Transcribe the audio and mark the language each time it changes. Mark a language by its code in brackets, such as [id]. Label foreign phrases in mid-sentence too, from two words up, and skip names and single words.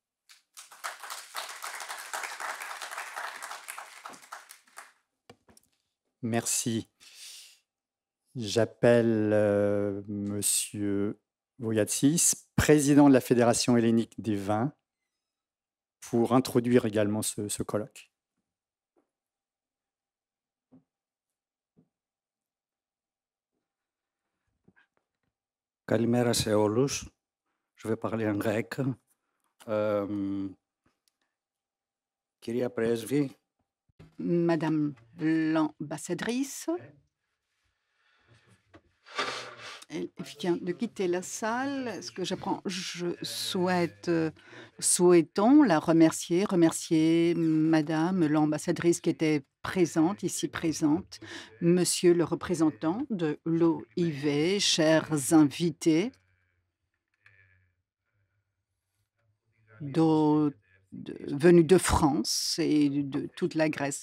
[fr] Merci. J'appelle Monsieur Voyatsis, président de la Fédération hellénique des vins, pour introduire également ce colloque. [el] Καλημέρα σε όλους. [fr] Je vais parler en grec. [el] Κυρία Πρέσβη. [fr] Madame l'ambassadrice, elle vient de quitter la salle. Ce que j'apprends, souhaitons la remercier Madame l'ambassadrice qui était présente, ici présente, Monsieur le représentant de l'OIV, chers invités, venus de France et de toute la Grèce.